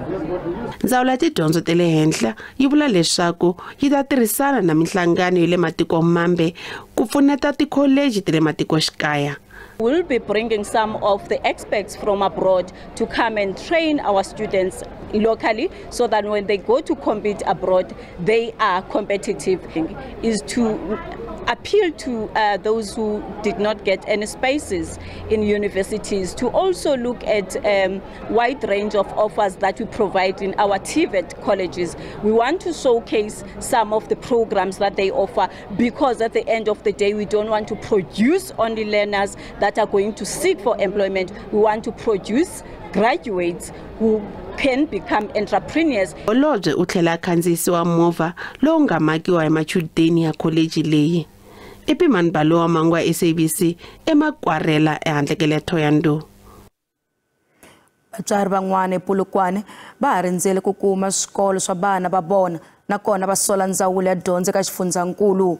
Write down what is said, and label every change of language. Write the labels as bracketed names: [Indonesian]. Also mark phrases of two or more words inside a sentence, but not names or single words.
[Tsonga] Ndzawulo ya tidyondzo ta le henhla yi vula leswaku yi ta tirhisana na mihlangano ya le matiko mambe ku pfuneta tikholeji ta le matikoxikaya. [English] We'll be bringing some of the experts from abroad to come and train our students locally so that when they go to compete abroad, they are competitive. Is to appeal to those who did not get any spaces in universities to also look at wide range of offers that we provide in our TVET colleges. We want to showcase some of the programs that they offer because at the end of the day, we don't want to produce only learners that are going to seek for employment. We want to produce graduates who can become entrepreneurs. [Tsonga] Holobye u tlhela khandziyisiwa movha lowu nga makiwa hi machudeni ya kholeji leyi. Epimani Balo wa Mahungu ya SABC emakwarela ehandle ka le Thohoyandou. Vatswari van'wana ePolokwane va ha rindzele ku kuma swikolo swa vana va vona nakona va sola ndzawulo ya dyondzo ka xifundzankulu.